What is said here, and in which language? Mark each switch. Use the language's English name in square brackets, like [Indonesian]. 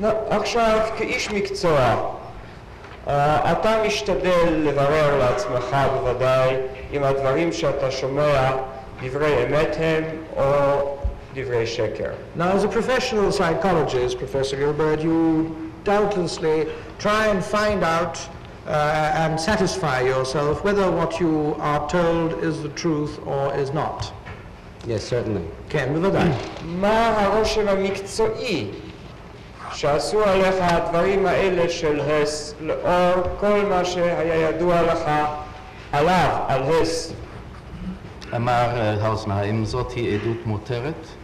[Hebrew] עכשיו, כאיש מקצוע, אתה משתדל לברר לעצמך בוודאי אם הדברים שאתה שומע דברי אמת הם או דברי שקר. [English] Now, as a professional psychologist, Professor Gilbert, you doubtlessly try and find out and satisfy yourself whether what you are told is the truth or is not. Yes, certainly. [Hebrew] כן, בוודאי. מה הרושם המקצועי שעשו עליך הדברים האלה של הס, לאור כל מה שהיה ידוע לך עליו, על הס? אמר האוזנר, האם זאת היא עדות מותרת?